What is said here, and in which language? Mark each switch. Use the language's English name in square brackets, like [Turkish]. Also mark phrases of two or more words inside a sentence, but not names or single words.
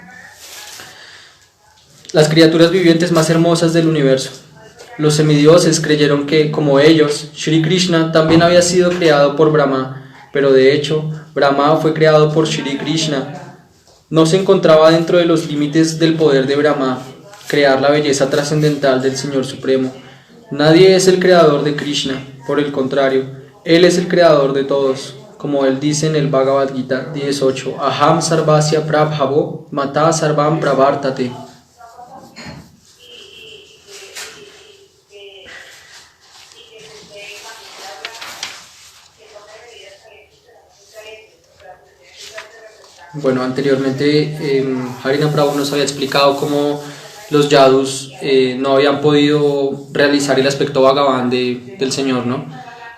[Spanish] Los semidioses creyeron que, como ellos, Shri Krishna también había sido creado por Brahma, pero de hecho, Brahma fue creado por Shri Krishna. No se encontraba dentro de los límites del poder de Brahma crear la belleza trascendental del Señor Supremo. Nadie es el creador de Krishna, por el contrario, Él es el creador de todos, como Él dice en el Bhagavad Gita 10.8: [Sanskrit] Aham sarvasya prabhavo mata sarvam pravartate. [Spanish] Bueno, anteriormente Harinam Prabhu nos había explicado cómo los yadus no habían podido realizar el aspecto Bhagavan del Señor, ¿no?